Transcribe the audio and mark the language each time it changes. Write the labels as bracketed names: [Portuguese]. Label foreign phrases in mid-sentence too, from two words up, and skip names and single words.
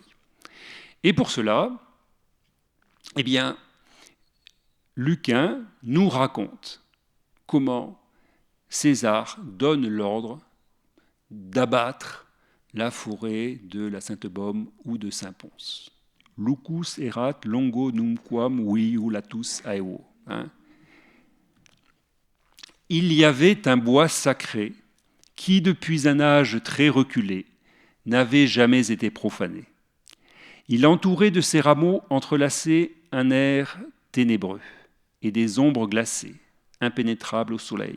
[French] Et pour cela, Lucain nous raconte comment César donne l'ordre d'abattre la forêt de la Sainte-Baume ou de Saint-Pons. [Latin] Lucus erat longo numquam viulatus aevo. [French] Il y avait un bois sacré qui, depuis un âge très reculé, n'avait jamais été profané. Il entourait de ses rameaux entrelacés un air ténébreux et des ombres glacées, impénétrables au soleil.